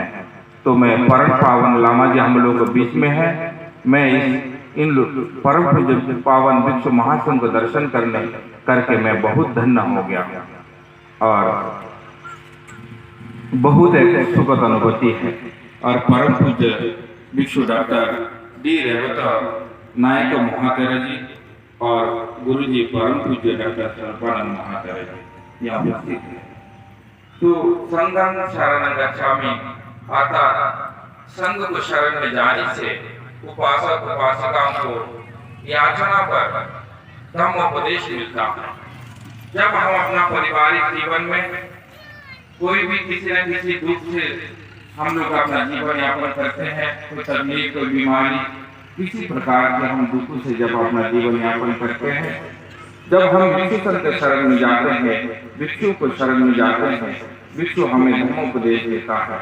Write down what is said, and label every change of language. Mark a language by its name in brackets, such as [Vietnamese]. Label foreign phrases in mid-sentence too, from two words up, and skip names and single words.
[Hindi] तो मैं परम पावन लामा जी हम लोग के बीच में है, मैं इन परम पूज्य पावन भिक्षु महासंघ को दर्शन करके मैं बहुत धन्य हो गया और बहुत एक सुखद अनुभूति है। और परम पूज्य भिक्षु डॉक्टर डी रेवता नायक महातेरा जी और गुरु जी परम पूज्य डॉक्टर सर्वानंद महातेरा जी यहाँ उपस्थित है। [Pali] तो संघं शरणं गच्छामि, [Hindi] अर्थात संघ को शरण में जाने से उपासक उपासिकाओं को याचना पर धम्मोपदेश मिलता है। जब हम अपना पारिवारिक जीवन में कोई भी किसी न किसी दुख से हम लोग अपना जीवन यापन करते हैं, कोई तकलीफ, कोई बीमारी, किसी प्रकार के हम दुखों से जब अपना जीवन यापन करते हैं, जब हम भिक्षु संत के शरण में जाते हैं, भिक्षु को शरण में जाते हैं, भिक्षु हमें धम्मोपदेश देता है।